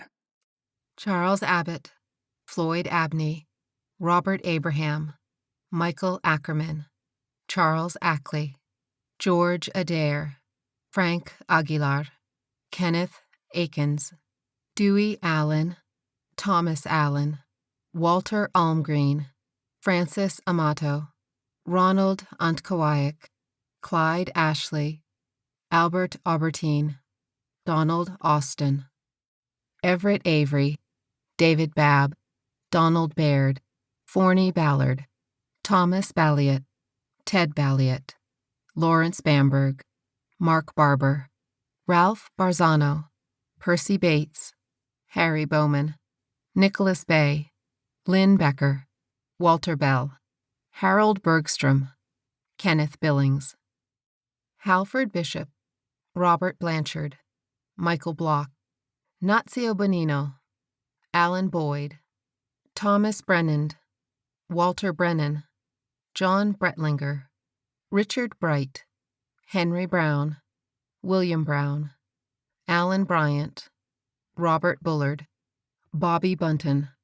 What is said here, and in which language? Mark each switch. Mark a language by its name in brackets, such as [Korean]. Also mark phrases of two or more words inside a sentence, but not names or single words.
[English] Charles Abbott, Floyd Abney, Robert Abraham, Michael Ackerman, Charles Ackley, George Adair, Frank Aguilar, Kenneth Akins, Dewey Allen, Thomas Allen, Walter Almgreen, Francis Amato, Ronald Antkowiak, Clyde Ashley, Albert Albertine, Donald Austin, Everett Avery, David Babb, Donald Baird, Forney Ballard, Thomas Balliet, Ted Balliet, Lawrence Bamberg, Mark Barber, Ralph Barzano, Percy Bates, Harry Bowman, Nicholas Bay, Lynn Becker, Walter Bell, Harold Bergstrom, Kenneth Billings, Halford Bishop, Robert Blanchard, Michael Block, Nazio Bonino, Alan Boyd, Thomas Brennand, Walter Brennan, John Bretlinger, Richard Bright, Henry Brown, William Brown, Alan Bryant, Robert Bullard, Bobby Bunton,